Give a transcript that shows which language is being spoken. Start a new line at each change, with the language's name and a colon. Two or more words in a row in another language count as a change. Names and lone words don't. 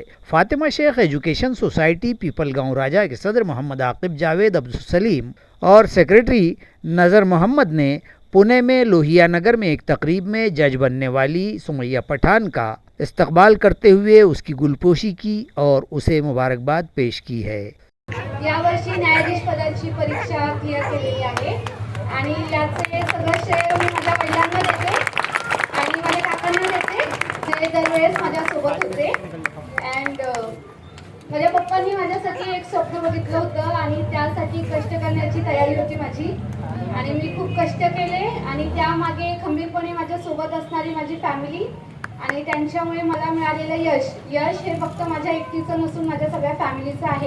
Urdu: فاطمہ شیخ ایجوکیشن سوسائٹی پیپل گاؤں راجہ کے صدر محمد عاقب جاوید عبدالسلیم اور سیکریٹری نذر محمد نے پونے میں لوہیا نگر میں ایک تقریب میں جج بننے والی سمیہ پٹھان کا استقبال کرتے ہوئے اس کی گلپوشی کی اور اسے مبارکباد پیش کی ہے۔
Marathi: यावर्षी न्यायाधीश पदाची परीक्षा क्लिअर केलेली आहे आणि याचे सगळं श्रेय मी माझ्या वडिलांना देते आणि माझ्या काकांना देते जे दरवेळेस माझ्यासोबत होते अँड माझ्या पप्पांनी माझ्यासाठी एक स्वप्न बघितलं होतं आणि त्यासाठी कष्ट करण्याची तयारी होती माझी आणि मी खूप कष्ट केले आणि त्यामागे खंबीरपणे माझ्यासोबत असणारी माझी फॅमिली आणि त्यांच्यामुळे मला मिळालेलं यश हे फक्त माझ्या एकटीचं नसून माझ्या सगळ्या फॅमिलीचं आहे।